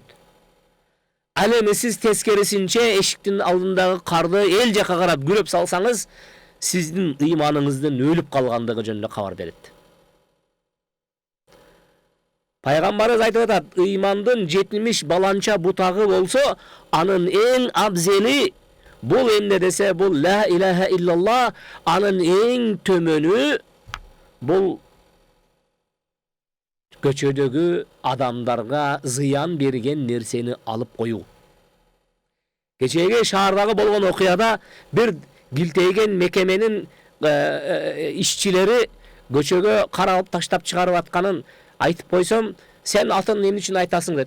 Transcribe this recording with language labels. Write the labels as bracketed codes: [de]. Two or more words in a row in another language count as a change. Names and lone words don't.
[ky] Ал эми сиз тескерисинче эшиктин алдындагы карды эл жака карап күрөп салсаңыз, сиздин ыйманыңыздын өлүп калгандыгы жөнүндө кабар берет. Пайгамбарыбыз айтып атат, ыймандын 70 баланча бутагы болсо, анын эң абзели бул эмне десе, бул [ar] لا إله إلا الله, [ky] анын эң төмөнү бул көчөдөгү адамдарга зыян берген нерсени алып коюу. Кечеги шаардагы болгон окуяда бир билтейген мекеменин ишчилери көчөгө кар алып таштап чыгарып атканын айтып койсом, сен атын эмне үчүн айтасың деп.